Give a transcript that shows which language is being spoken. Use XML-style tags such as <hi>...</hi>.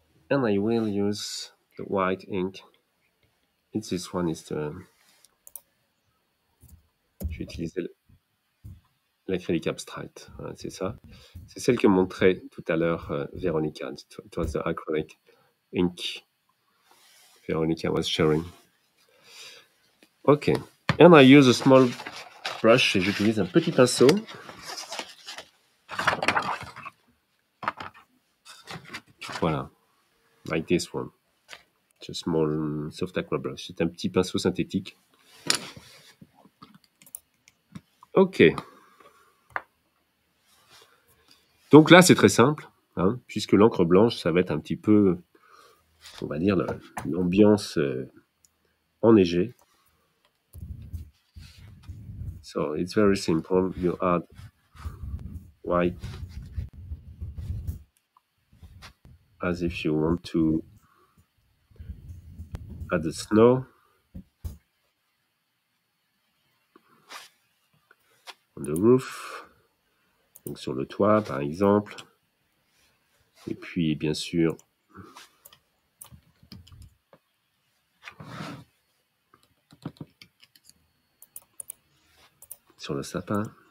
<en>And I will use the white ink. It's this one is the...</en> <fr>Je vais utiliser l'acrylique abstract. Voilà, c'est ça. C'est celle que montrait tout à l'heure Véronica.</fr> <en>It was the acrylic ink Veronica was sharing. Ok. And I use a small brush</en> <fr>et j'utilise un petit pinceau.</fr> <en>Voilà. Like this one. It's a small soft aqua brush.</en> <fr>C'est un petit pinceau synthétique. Ok. Donc là, c'est très simple, hein, puisque l'encre blanche, ça va être un petit peu, on va dire, l'ambiance enneigée.</fr> <en>So, it's very simple. You add white as if you want to add the snow on the roof.</en> <fr>Donc sur le toit, par exemple. Et puis, bien sûr, sur le sapin.</fr>